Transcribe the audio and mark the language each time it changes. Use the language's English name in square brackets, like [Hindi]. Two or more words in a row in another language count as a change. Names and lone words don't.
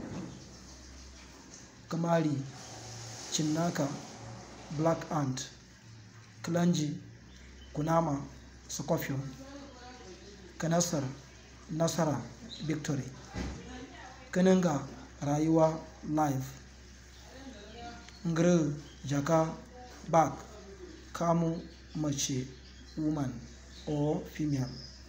[English] Kamari, cinnaka, black ant. Kalanji, kunama, scorpion. Kanasar, nasara, victory. [Hausa] Kananga, rayuwa, [English] life. Ngre, jaka, bag. [Hausa] Kamu, mace, [English] woman or female.